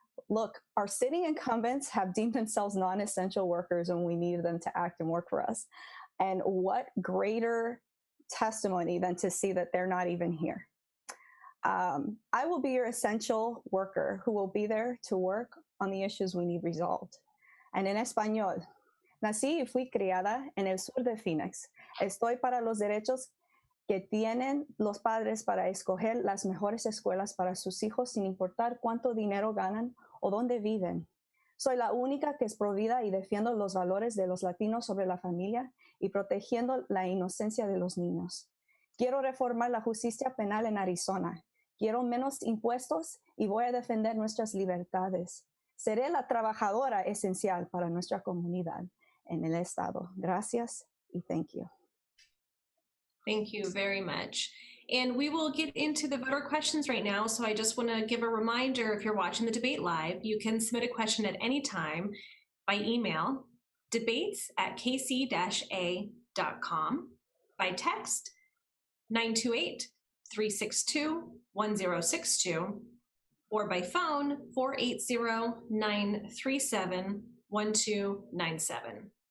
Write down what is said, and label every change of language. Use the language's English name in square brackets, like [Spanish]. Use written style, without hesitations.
[English] Look, our sitting incumbents have deemed themselves non-essential workers when we needed them to act and work for us. And what greater testimony than to see that they're not even here. I will be your essential worker who will be there to work on the issues we need resolved. [Spanish] And en español, nací y fui criada en el sur de Phoenix. Estoy para los derechos que tienen los padres para escoger las mejores escuelas para sus hijos sin importar cuánto dinero ganan o dónde viven. Soy la única que es provida y defiendo los valores de los latinos sobre la familia y protegiendo la inocencia de los niños. Quiero reformar la justicia penal en Arizona. Quiero menos impuestos y voy a defender nuestras libertades. Seré la trabajadora esencial para nuestra comunidad en el estado. Gracias y [English] thank you. Thank you very much. And we will get into the voter questions right now. So I just want to give a reminder, if you're watching the debate live, you can submit a question at any time by email, debates@kc-a.com, by text, 928-362-1062, or by phone, 480-937-1297.